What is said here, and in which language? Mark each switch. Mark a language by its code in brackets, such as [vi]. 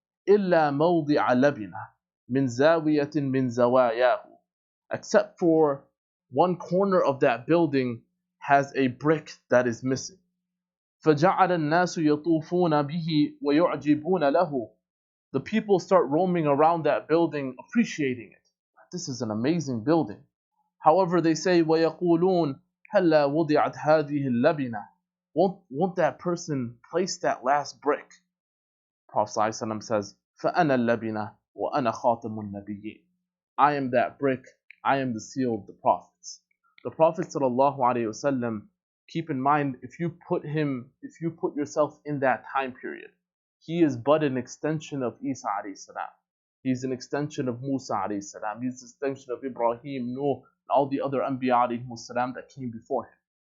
[ar] إلا موضع لبنة من زاوية من زواياه, [en] except for one corner of that building has a brick that is missing. [ar] فَجَعَلَ النَّاسُ يَطُوفُونَ بِهِ وَيُعْجِبُونَ لَهُ. [en] The people start roaming around that building, appreciating it. This is an amazing building. However, they say, [ar] وَيَقُولُونَ هَلَّا وُضِعَتْ هَذِهِ اللَّبِنَةِ. [en] Won't that person place that last brick? Prophet ﷺ says, [ar] فَأَنَا اللَّبِنَةِ وَأَنَا خَاتَمُ النَّبِيِّينَ. [en] I am that brick, I am the seal of the prophets. The Prophet ﷺ, keep in mind, if you put yourself in that time period, he is but an extension of Isa alayhi salam. He's an extension of Musa alayhi salam. He's an extension of Ibrahim, Nuh, and all the other Anbiya alayhi salam that came before him.